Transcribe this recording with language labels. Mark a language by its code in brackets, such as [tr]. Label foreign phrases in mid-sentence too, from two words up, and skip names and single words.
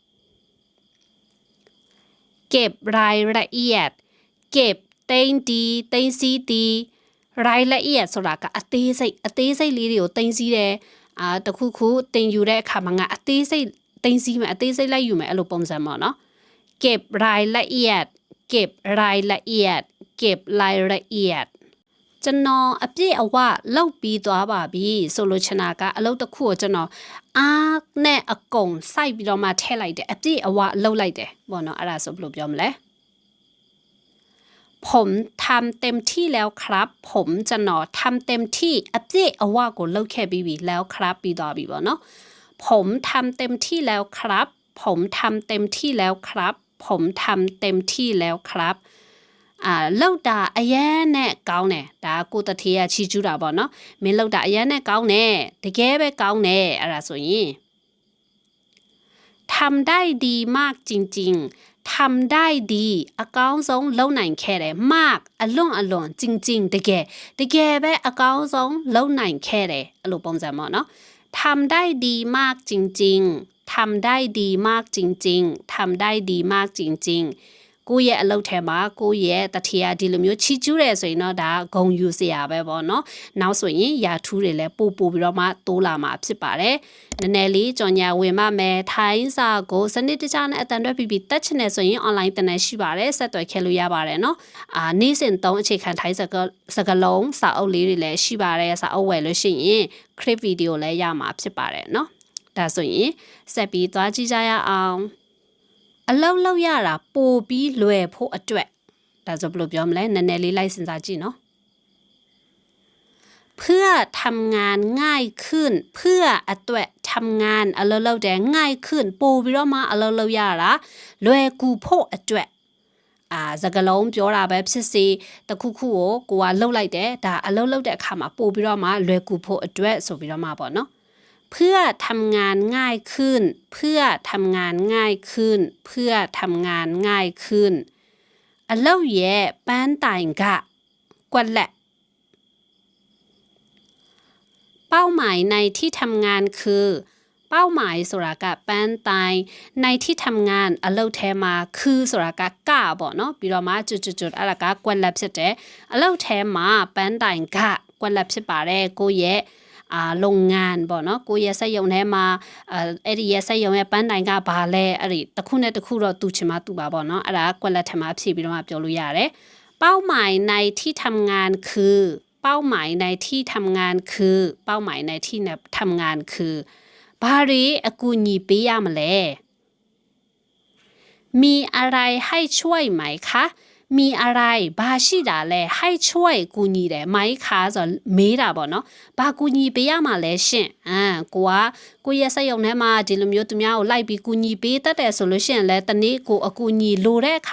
[th] เก็บรายละเอียดเก็บ [my] တိမ်တီတိမ်စီးတီรายละเอียดဆိုတာကအသေးစိတ်လေးတွေကိုတိမ်စီးတယ်တခုခုတင်ယူတဲ့အခါမှာငါအသေးစိတ်တိမ်စီးမယ်အသေးစိတ်လိုက် ယူမယ်အဲ့လိုပုံစံပေါ့နော် [th] เก็บรายละเอียดเก็บรายละเอียดเก็บรายละเอียด [my] ကျွန်တော်အပြည့်အဝလောက်ပြီးသွား ပါပြီဆိုလို့ချင်တာကအလုပ်တစ်ခုကိုကျွန်တော်အားနဲ့အကုန်စိုက်ပြီးတော့မှထည့်လိုက်တယ်အပြည့်အဝလောက်လိုက်တယ်ပေါ့နော်အဲ့ဒါဆိုဘယ်လိုပြောမလဲ [th] ผมทำเต็มที่ แล้วครับผมจะหนอทำเต็มที่ [my] အပြည့်အဝကိုလုပ်ခဲ့ပြီးပြီ [th] แล้วครับ [my] ပြီးသွားပြီပေါ့နော် [th] ผมทำเต็มที่แล้วครับผมทำเต็มที่แล้วครับผมทำเต็มที่แล้วครับ [my] လောက်တာအရန်နဲ့ကောင်းတယ်ဒါကိုတထေးကချီကျူးတာပေါ့နော်မင်းလောက်တာအရန်နဲ့ကောင်းတယ်တကယ်ပဲကောင်းတယ်အဲ့ဒါဆိုရင် [th] ทำได้ดีมากจริงๆทำได้ดี [my] အကောင်းဆုံးလုပ်နိုင်ခဲ့တယ်มากအလွန်จริงๆတကယ်ပဲအကောင်းဆုံးလုပ်နိုင်ခဲ့တယ်အဲ့လိုပုံစံပေါ့နော် [th] ทำได้ดีมากจริง ๆทำได้ดีมากจริงๆทำได้ดีมากจริงๆ [my] ကိုယ့်ရဲ့အလုပ်ထဲမှာကိုယ့်ရဲ့တထေးဒီလိုမျိုးချီကျူးတယ်ဆိုရင်တော့ဒါဂုံယူစရာပဲပေါ့ နော်နောက်ဆိုရင်ယာထူးတွေလည်းပို့ပြီးတော့မှတိုးလာမှာဖြစ်ပါတယ်နည်းနည်းလေးကြော်ညာဝင်မှမယ်ထိုင်းစာကိုစနစ်တကျနဲ့အတန်တွဲပြီးတက်ချင်တယ်ဆိုရင် online တင်နေရှိပါတယ်ဆက်သွယ်ခဲ့လို့ရပါတယ်နော်နေ့စဉ်3အခြေခံထိုင်းစကားလုံးစာအုပ်လေးတွေလည်းရှိပါတယ်စာအုပ်ဝယ်လို့ရှိရင် [en] clip video [my] လည်းရမှာဖြစ်ပါတယ်နော်ဒါဆိုရင်ဆက်ပြီးသွားကြည့်ကြရအောင်အလောက်လောက်ရတာပိုပြီးလွယ်ဖို့အတွက်ဒါဆိုဘယ်လိုပြောမလဲနည်းနည်းလေးလိုက်စဉ်းစားကြည့်နော် [th] เพื่อทำงานง่ายขึ้นเพื่อ [my] အတွက်ทำงานအလောက်လောက်တဲ့ [th] ง่ายขึ้น [my] ပိုပြီးတော့မှအလောက်လောက်ရတာ လွယ်ကူဖို့အတွက်စကလုံးပြောတာပဲဖြစ်စေတခုခုကိုကလှုပ်လိုက်တယ်ဒါအလောက်လောက်တဲ့အခါမှာပိုပြီးတော့မှလွယ်ကူဖို့အတွက်ဆိုပြီးတော့မှပေါ့နော် [th] เพื่อทำงานง่ายขึ้นเพื่อทำงานง่ายขึ้นเพื่อทำงานง่ายขึ้น [my] အလုပ်ရဲ့ပန်းတိုင်ကကွက်လက် [th] เป้าหมายในที่ทำงานคือเป้าหมาย [my] ဆိုတာကပန်းတိုင် [th] ในที่ทำงาน [my] အလုပ်ထဲမှာคือဆိုတာကပေါ့နော်ပြီးတော့မှကျွတ် အဲ့ဒါကကွက်လက်ဖြစ်တယ်အလုပ်ထဲမှာပန်းတိုင်ကကွက်လက်ဖြစ်ပါတယ်ကိုရဲ့လုပ်ငန်းပေါ့နော်ကိုရဲ့စက်ရုံထဲမှာအဲ့ဒီရဲ့စက်ရုံရဲ့ပန်းတိုင်ကဘာလဲအဲ့ဒီတစ်ခုနဲ့တစ်ခုတော့တူချင်မှတူပါပေါ့နော်အဲ့ဒါကွက်လက်ထဲမှာဖြည့်ပြီးတော့မှပြောလို့ရတယ် [th] เป้าหมายในที่ทำงานคือเป้าหมายในที่ทำงานคือเป้าหมายในที่ทำงานคือ [my] ဘာတွေအကူအညီပေးရမလဲ [th] มีอะไรให้ช่วยไหมคะมีอะไร [my] ဘာရှိတာလဲ [th] ให้ช่วย [my] ကူညီတယ် [th] ไหมคะ [my] ဆိုမေးတာပေါ့နော်ဘာကူညီပေးရမှာလဲရှင်ကိုရဲ့စက်ရုံထဲမှာဒီလိုမျိုးသူများကိုလိုက်ပြီးကူညီပေးတတ်တယ်ဆိုလို့ရှိရင်လဲတနေ့ကိုအကူအညီလိုတဲ့အခါ